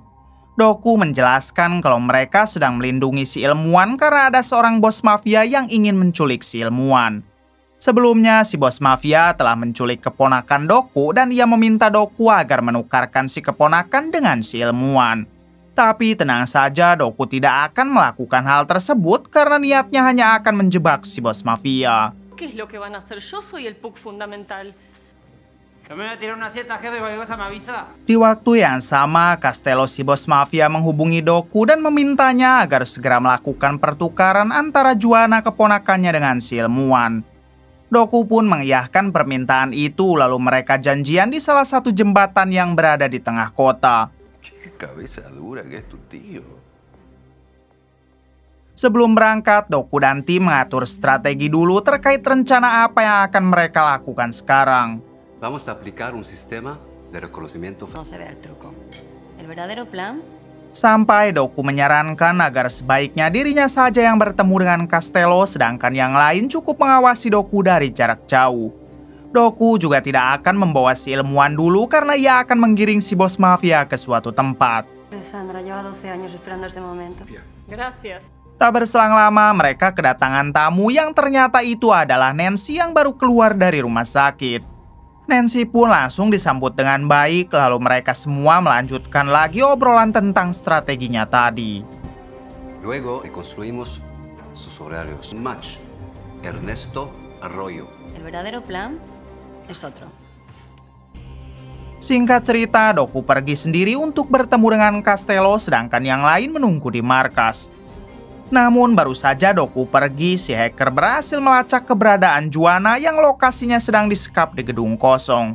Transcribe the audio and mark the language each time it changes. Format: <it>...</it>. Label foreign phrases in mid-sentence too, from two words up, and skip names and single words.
<id>Doku menjelaskan kalau mereka sedang melindungi si ilmuwan karena ada seorang bos mafia yang ingin menculik si ilmuwan. Sebelumnya si bos mafia telah menculik keponakan Doku dan ia meminta Doku agar menukarkan si keponakan dengan si ilmuwan. Tapi tenang saja, Doku tidak akan melakukan hal tersebut karena niatnya hanya akan menjebak si bos mafia.</id> <es>¿Qué es lo que van a hacer? Yo soy el PUC fundamental. Yo me voy a tirar una siesta, jefe, cualquier cosa me avisa.</es> <id>Di waktu yang sama, Castello si bos mafia menghubungi Doku dan memintanya agar segera melakukan pertukaran antara Juana keponakannya dengan si ilmuwan. Doku pun mengiyakan permintaan itu, lalu mereka janjian di salah satu jembatan yang berada di tengah kota.</id> <es>Cabeza dura que es tu tío.</es> <id>Sebelum berangkat, Doku dan tim mengatur strategi dulu terkait rencana apa yang akan mereka lakukan sekarang.</id> <es>Vamos a aplicar un sistema de reconocimiento. No se ve el truco. El verdadero plan</es> <id>Sampai Doku menyarankan agar sebaiknya dirinya saja yang bertemu dengan Castello, sedangkan yang lain cukup mengawasi Doku dari jarak jauh. Doku juga tidak akan membawa si ilmuwan dulu karena ia akan menggiring si bos mafia ke suatu tempat.</id> <es>Sandra lleva 12 años esperando este momento. Gracias.</es> <id>Tak berselang lama, mereka kedatangan tamu yang ternyata itu adalah Nancy yang baru keluar dari rumah sakit. Nancy pun langsung disambut dengan baik, lalu mereka semua melanjutkan lagi obrolan tentang strateginya tadi.</id> <es>Luego reconstruimos sus horarios. Match. Ernesto Arroyo. El verdadero plan es otro.</es> <id>Singkat cerita, Doku pergi sendiri untuk bertemu dengan Castello, sedangkan yang lain menunggu di markas. Namun baru saja Doku pergi, si hacker berhasil melacak keberadaan Juana yang lokasinya sedang disekap di gedung kosong.</id>